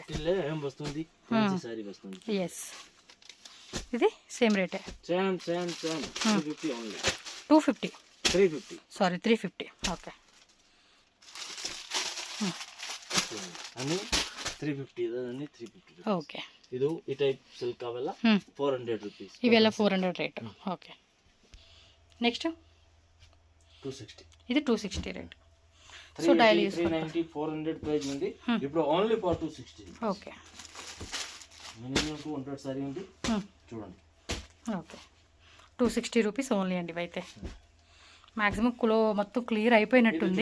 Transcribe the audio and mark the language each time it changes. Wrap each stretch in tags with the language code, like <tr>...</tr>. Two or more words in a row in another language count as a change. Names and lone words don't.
<te>350 ఏం వస్తుంది ఫ్యాన్సీ సారీ వస్తుంది. ఎస్ ఇది సేమ్ రేటే.</te> <en>same 350 only.</en> <te>250. 350. సారీ 350. ఓకే. అని 350 అన్ని 350. ఓకే.</te> <kn>ಇದು ಈ</kn> <en>type silk</en> <kn>ಅವೆಲ್ಲ 400 ರೂಪೀಸ್. ಇವೆಲ್ಲ 400 ರೇಟ್.</kn> <en>okay. next</en> <kn>260.</kn> <te>ఇది 260 రేట్. సో డైలీ 390 400 ప్రైస్ ఉంది. ఇప్పుడు</te> <en>only for 260.</en> <te>ఓకే, మినిమం 200 సారీ ఉంది చూడండి.</te> <en>okay, 260 rupees only అండి.</en> <te>ఇవైతే మ్యాక్సిమం మొత్తం క్లియర్ అయిపోయినట్టుంది.</te>